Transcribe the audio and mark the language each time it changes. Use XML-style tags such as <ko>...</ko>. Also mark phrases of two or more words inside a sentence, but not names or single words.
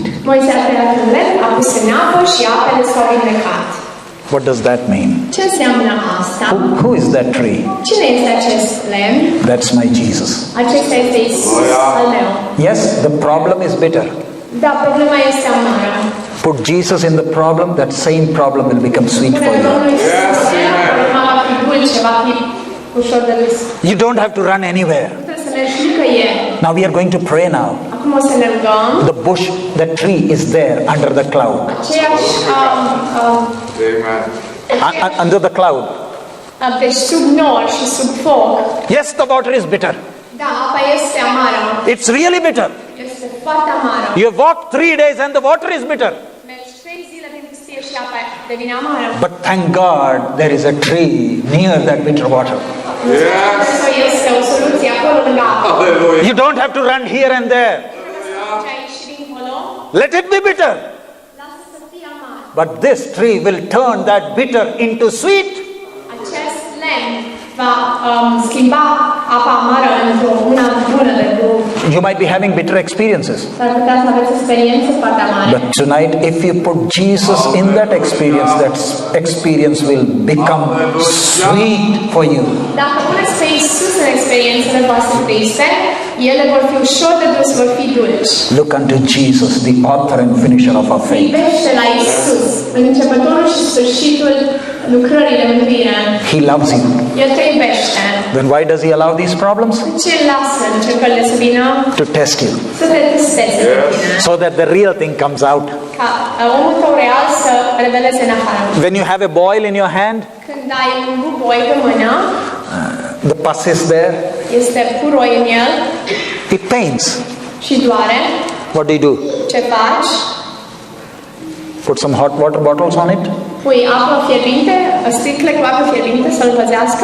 <ro>Moise a tăiat un lemn, a pus în apă și apele s-au vindecat.</ro> <en>What does that mean?</en> <ro>Ce înseamnă asta?</ro> <en>Who is that tree?</en> <ro>Cine este acest lemn?</ro> <en>That's my Jesus.</en> <ro>Acesta este Iisus al meu.</ro> <en>Yes, the problem is bitter.</en> <ro>Da, problema este amară.</ro> <en>Put Jesus in the problem, that same problem will become sweet for</en> <ro>Pune</ro> <en>you.</en> <ro>Domnul Iisus, problema va fi dulce, va fi ușor de râs.</ro> <en>You don't have to run anywhere.</en> <ro>Nu trebuie să mergi nicăieri.</ro> <en>Now we are going to pray now.</en> <ro>Acum o să ne rugăm.</ro> <en>The bush, the tree is there under the cloud.</en> <ro>Aceeași, Amen.</ro> <en>Under the cloud.</en> <ro>deci sub nor și sub foc.</ro> <en>Yes, the water is bitter.</en> <ro>Da, apa este amară.</ro> <en>It's really bitter.</en> <ro>Este foarte amară.</ro> <en>You have walked 3 days and the water is bitter.</en> <ro>Mergi 3 zile prin pustie și apa devine amară.</ro> <en>But thank God there is a tree near that bitter water.</en> <ro>Asta este o soluție acolo lângă apă.</ro> <en>Hallelujah. You don't have to run here and there.</en> <ro>Mergi aici și dincolo.</ro> <en>Let it be bitter.</en> <ro>Lasă să fie amar.</ro> <en>But this tree will turn that bitter into sweet.</en> <ro>Acest lemn va schimba apa amară într-una bună de bun.</ro> <en>You might be having bitter experiences.</en> <ro>S-ar putea să aveți experiențe foarte amare.</ro> <en>But tonight, if you put Jesus in that experience will become sweet for you.</en> <ro>Dacă puneți pe Iisus în experiențele voastre triste, ele vor fi ușor de dus, vor fi dulci.</ro> <en>Look unto Jesus, the author and finisher of our faith.</en> <ro>Privește la Iisus, începătorul și sfârșitul lucrării de mântuire.</ro> <en>He loves you.</en> <ro>El te iubește.</ro> <en>Then why does he allow these problems?</en> <ro>De ce lasă încercările să vină?</ro> <en>To test you,</en> <ro>Să te testeze pe tine.</ro> <en>so that the real thing comes out.</en> <ro>Ca omul tău real să reveleze în afară.</ro> <en>When you have a boil in your hand,</en> <ro>Când ai un buboi pe mână,</ro> <en>the pus is there,</en> <ro>este puroi în el</ro> <en>it pains.</en> <ro>și doare.</ro> <en>What do you do?</en> <ro>Ce faci?</ro> <en>Put some hot water bottles on it,</en> <ro>Pui apă fierbinte, sticle cu apă fierbinte să-l păzească.</ro>